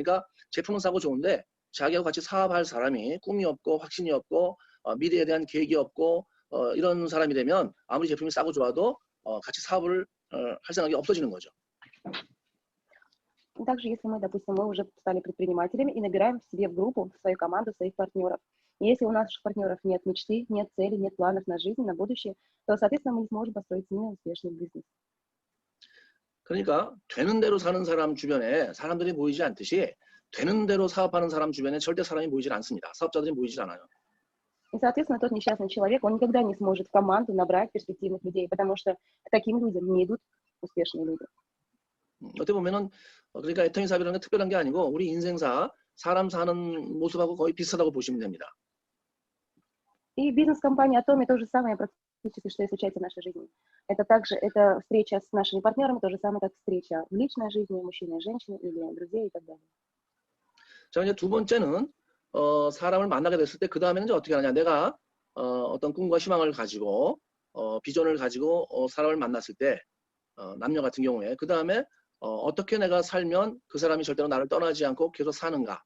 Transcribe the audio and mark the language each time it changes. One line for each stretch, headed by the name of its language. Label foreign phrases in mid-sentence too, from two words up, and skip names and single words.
Korean: 그러니까 제품은 싸고 좋은데 자기하고 같이 사업할 사람이 꿈이 없고 확신이 없고 미래에 대한 계획이 없고 이런 사람이 되면 아무리 제품이 싸고 좋아도 같이 사업을 할 생각이 없어지는 거죠.
Russian: Также, если мы, допустим, мы уже стали предпринимателями и набираем в себе в группу, в свою команду своих партнеров. И если у наших партнеров нет мечты, нет цели, нет планов на жизнь, на будущее, то, соответственно, мы не сможем построить с ними успешный бизнес.
Korean: 그러니까 되는 대로 사는 사람 주변에 사람들이 모이지 않듯이 되는 대로 사업하는 사람 주변에 절대 사람이 모이질 않습니다. 사업자들이 모이질 않아요.
Russian: И, соответственно, тот несчастный человек, он никогда не сможет в команду набрать перспективных людей, потому что к таким людям не идут успешные люди.
Korean: 어떻게 보면은 그러니까 애터미 사업이라는 게 특별한 게 아니고 우리 인생사 사람 사는 모습하고 거의 비슷하다고 보시면 됩니다.
Russian: И бизнес-компания Atomi то же самое практически, что и случается в нашей жизни. Это также это встреча с нашими партнерами, то же самое, как встреча в личной жизни мужчины и женщины или друзей и так далее.
Korean: 자, 이제 두 번째는 사람을 만나게 됐을 때 그 다음에는 이제 어떻게 하냐? 내가 어떤 꿈과 희망을 가지고 비전을 가지고 사람을 만났을 때 남녀 같은 경우에 그 다음에 어떻게 내가 살면 그 사람이 절대로 나를 떠나지 않고 계속 사는가?